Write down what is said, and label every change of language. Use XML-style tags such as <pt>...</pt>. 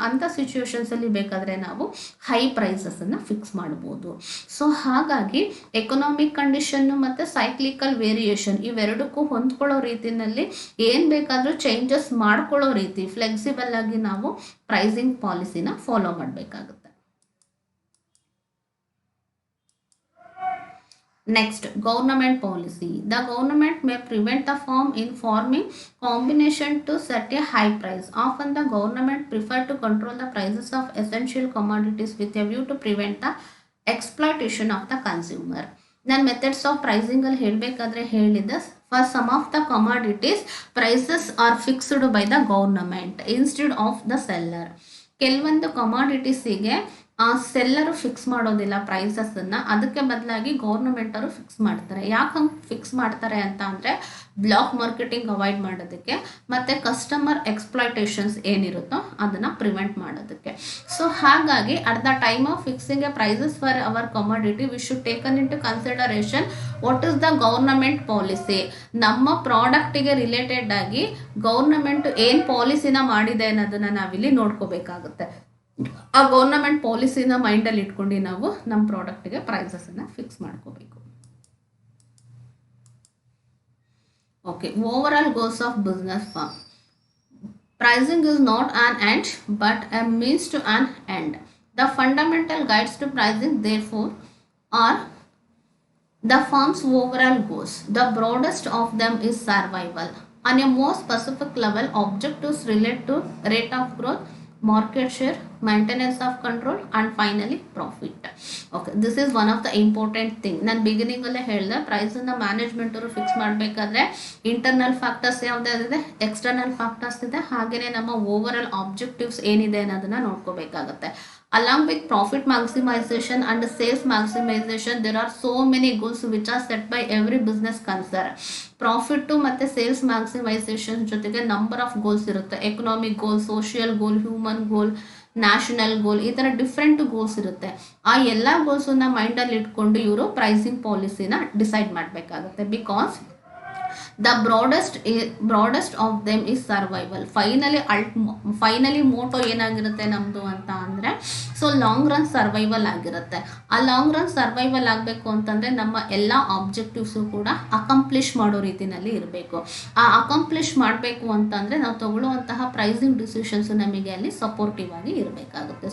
<kn>ಅಂಥ ಸಿಚುವೇಶನ್ಸಲ್ಲಿ ಬೇಕಾದರೆ ನಾವು ಹೈ ಪ್ರೈಸಸನ್ನು ಫಿಕ್ಸ್ ಮಾಡ್ಬೋದು. ಸೊ ಹಾಗಾಗಿ ಎಕನಾಮಿಕ್ ಕಂಡೀಷನ್ನು ಮತ್ತು ಸೈಕ್ಲಿಕಲ್ ವೇರಿಯೇಷನ್ ಇವೆರಡಕ್ಕೂ ಹೊಂದ್ಕೊಳ್ಳೋ ರೀತಿಯಲ್ಲಿ ಏನು ಬೇಕಾದರೂ ಚೇಂಜಸ್ ಮಾಡ್ಕೊಳ್ಳೋ ರೀತಿ ಫ್ಲೆಕ್ಸಿಬಲ್ ಆಗಿ ನಾವು ಪ್ರೈಸಿಂಗ್ ಪಾಲಿಸಿನ ಫಾಲೋ ಮಾಡಬೇಕಾಗುತ್ತೆ.</kn> <en>Next, government policy. The government may prevent the firm in forming combination to set a high price. Often the government prefer to control the prices of essential commodities with a view to prevent the exploitation of the consumer.</en> <kn>ನಾನು methods of pricing ಅಲ್ಲಿ ಹೇಳಬೇಕಾದ್ರೆ ಹೇಳಿದ್ದೆ,</kn> <en>For some of the commodities prices are fixed by the government instead of the seller.</en> <kn>ಕೆಲವೊಂದು ಕಮಾಡಿಟೀಸಿಗೆ seller fix ಮಾಡೋದಿಲ್ಲ ಪ್ರೈಸಸ್ಸನ್ನು, ಅದಕ್ಕೆ ಬದಲಾಗಿ ಗೌರ್ನಮೆಂಟವರು fix ಮಾಡ್ತಾರೆ. ಯಾಕೆ ಹಂಗೆ ಫಿಕ್ಸ್ ಮಾಡ್ತಾರೆ ಅಂತ ಅಂದರೆ ಬ್ಲಾಕ್ ಮಾರ್ಕೆಟಿಂಗ್ ಅವಾಯ್ಡ್ ಮಾಡೋದಕ್ಕೆ ಮತ್ತು ಕಸ್ಟಮರ್ ಎಕ್ಸ್ಪ್ಲಾಯ್ಟೇಷನ್ಸ್ ಏನಿರುತ್ತೋ ಅದನ್ನು ಪ್ರಿವೆಂಟ್ ಮಾಡೋದಕ್ಕೆ.</kn> <en>So ಹಾಗಾಗಿ at the time of fixing a prices for our commodity we should taken into consideration what is the government policy.</en> <kn>ನಮ್ಮ ಪ್ರಾಡಕ್ಟಿಗೆ ರಿಲೇಟೆಡ್ ಆಗಿ ಗೌರ್ನಮೆಂಟ್ ಏನು ಪಾಲಿಸಿನ ಮಾಡಿದೆ ಅನ್ನೋದನ್ನು ನಾವಿಲ್ಲಿ ನೋಡ್ಕೋಬೇಕಾಗುತ್ತೆ. ಆ ಗೌರ್ನಮೆಂಟ್ ಪಾಲಿಸಿನ ಮೈಂಡಲ್ಲಿ ಇಟ್ಕೊಂಡು ನಾವು ನಮ್ಮ ಪ್ರಾಡಕ್ಟಿಗೆ ಪ್ರೈಸಸನ್ನು ಫಿಕ್ಸ್ ಮಾಡ್ಕೋಬೇಕು.</kn> <en>Okay, overall goals of business firm. Pricing is not an end but a means to an end. The fundamental guides to pricing therefore are the firm's overall goals. The broadest of them is survival. On a more specific level, objectives relate to rate of growth, market share, maintenance of control and finally profit. Okay, this is one of the important thing.</en> <kn>ನಾನು beginning ಅಲ್ಲೇ ಹೇಳಿದೆ, ಪ್ರೈಸನ್ನು management ಅವರು fix ಮಾಡಬೇಕಾದ್ರೆ internal factors ಯಾವುದಾದಿದೆ, external factors ಇದೆ, ಹಾಗೆಯೇ ನಮ್ಮ over all objectives ಏನಿದೆ ಅನ್ನೋದನ್ನ ನೋಡ್ಕೋಬೇಕಾಗತ್ತೆ.</kn> <en>Along with profit maximization and sales maximization, there are so many goals which are set by every business concern.</en> <kn>Profit ಮತ್ತು ಸೇಲ್ಸ್ ಮ್ಯಾಕ್ಸಿಮೈಸೇಷನ್ ಜೊತೆಗೆ number of goals ಇರುತ್ತೆ. Economic ಗೋಲ್, social ಗೋಲ್, human ಗೋಲ್, national ಗೋಲ್, ಈ ಥರ different goals ಇರುತ್ತೆ. ಆ ಎಲ್ಲ ಗೋಲ್ಸನ್ನ ಮೈಂಡಲ್ಲಿ ಇಟ್ಕೊಂಡು ಇವರು ಪ್ರೈಸಿಂಗ್ ಪಾಲಿಸಿನ ಡಿಸೈಡ್ ಮಾಡಬೇಕಾಗುತ್ತೆ.</kn> <en>Because the broadest of them is survival.</en> <kn>Finally Moto ಏನಾಗಿರುತ್ತೆ ನಮ್ಮದು ಅಂತ ಅಂದರೆ, ಸೊ ಲಾಂಗ್ ರನ್ ಸರ್ವೈವಲ್ ಆಗಿರುತ್ತೆ. ಆ ಲಾಂಗ್ ರನ್ ಸರ್ವೈವಲ್ ಆಗಬೇಕು ಅಂತಂದರೆ ನಮ್ಮ ಎಲ್ಲ ಆಬ್ಜೆಕ್ಟಿವ್ಸು ಕೂಡ ಅಕಂಪ್ಲಿಷ್ ಮಾಡೋ ರೀತಿಯಲ್ಲಿ ಇರಬೇಕು. ಆ ಅಕಂಪ್ಲಿಷ್ ಮಾಡಬೇಕು ಅಂತಂದರೆ ನಾವು ತಗೊಳ್ಳುವಂತಹ ಪ್ರೈಸಿಂಗ್ ಡಿಸಿಷನ್ಸ್ ನಮಗೆ ಅಲ್ಲಿ ಸಪೋರ್ಟಿವ್ ಆಗಿ ಇರಬೇಕಾಗುತ್ತೆ.</kn>